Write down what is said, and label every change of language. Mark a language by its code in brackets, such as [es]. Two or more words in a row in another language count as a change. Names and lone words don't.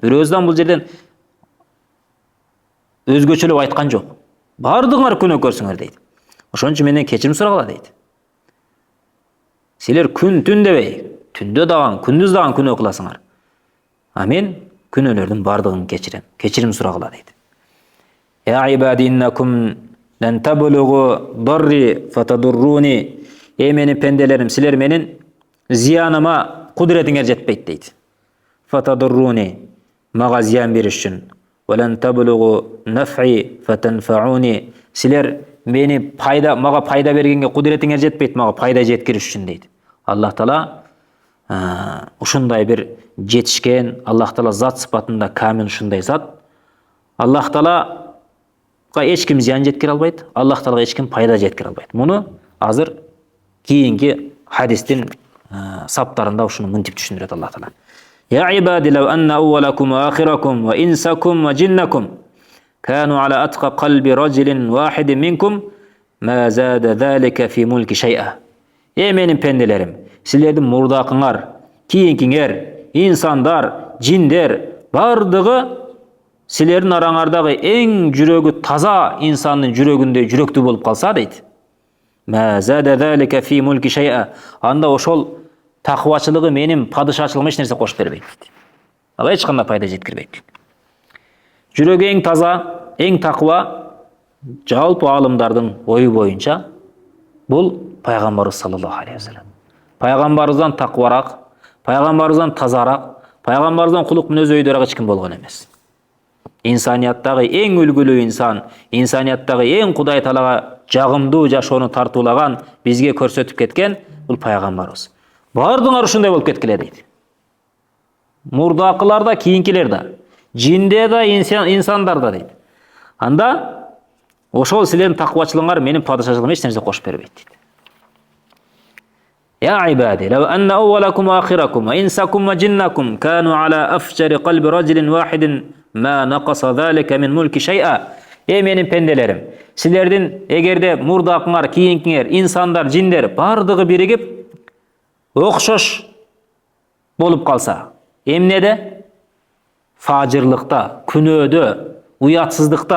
[ky] Бирөөсү дагы бул жерден өзгөчөлөп айткан жок. Бардыгыңар күнөөкөрсүңөр дейт. Ошон үчүн менден кечирим сурагыла дейт. Силер күн түн дебей, түндө дагы, күндүз дагы күнөө кыласыңар. А мен күнөөлөрдүн бардыгын кечирем. Кечирим сурагыла дейт. [ar] يا عبادي إنكم لن تبلغوا ضري فتضروني. [ky] Менин пенделерим, силер менин зияныма кудретиңер жетпейт дейт. Фатадурруни, мага зиян бериш үчүн. [ar] ولن تبلغوا نفعي فتنفعوني. [ky] Силер мени мага пайда бергенге кудретиңер жетпейт, мага пайда жеткириш үчүн дейт. Аллах Таала ушундай бир жетишкен, Аллах Таала зат сыпатында камил ушундай зат. Аллах Таалага эч ким зиян жеткире албайт, Аллах Таалага эч ким пайда жеткире албайт. Муну азыр кийинки хадистин саптарында ушуну мынтип түшүндүрөт Аллах Таала. [ar] يا عبادي لو أن أولكم وآخركم وإنسكم وجنكم كانوا على أتقى قلب رجل واحد منكم ما زاد ذلك في ملكي شيئا. [ky] Менин пенделерим, силердин мурдакыңар, кийинкиңер, инсандар, жиндер бардыгы силердин араңардагы эң жүрөгү таза инсандын жүрөгүндөй жүрөктүү болуп калса дейт. [ar] ما زاد ذلك في ملكي شيئا. [ky] Анда ошол такыбачылыгы менин падышачылыгыма эч нерсе кошуп бербейт дейт. Ага эч кандай пайда жеткирбейт. Жүрөгү эң таза, эң такыба жалпы алымдардын ою боюнча бул пайгамбарыбыз [ar] صلى الله عليه وسلم. [ky] Пайгамбарыбыздан такыбараак, пайгамбарыбыздан тазараак, пайгамбарыбыздан кулук мүнөз өйдөраак эч ким болгон эмес. Инсанияттагы эң үлгүлүү инсан, инсанияттагы эң Кудай Таалага жагымдуу жашоону тартуулаган, бизге көрсөтүп кеткен бул пайгамбарыбыз. Бардыңар ушундай болуп кеткиле дейт. Мурдакылар да, кийинкилер да, жинде да, инсандар да дейт. Анда ошол силердин такыбачылыгыңар менин падышачылыгыма эч нерсе кошуп бербейт дейт. [ar] يا عبادي لو أن أولكم وآخركم وإنسكم وجنكم كانوا على أفجر قلب رجل واحد ما نقص ذلك من ملك شيئا. [ky] Менин пенделерим, силердин эгерде мурдакыңар, кийинкиңер, инсандар, жиндер бардыгы биригип окшош болуп калса, эмнеде? Фажырлыкта, күнөөдө, уятсыздыкта.